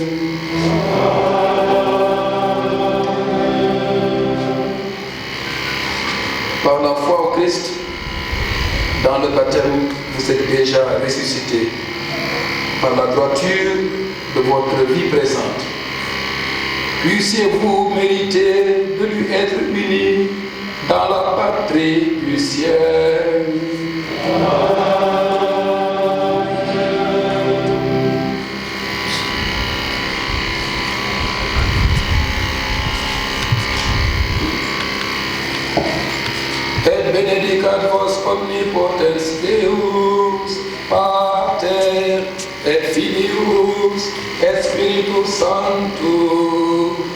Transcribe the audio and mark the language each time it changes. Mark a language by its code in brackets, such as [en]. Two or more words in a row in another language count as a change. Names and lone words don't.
[fr] Par la foi au Christ, dans le baptême, vous êtes déjà ressuscité par la droiture de votre vie présente. Puissiez-vous mériter de lui être unis dans la patrie du ciel. [la] Et benedicat vos omnipotens Deus, Pater et Filius et Spiritus Sanctus.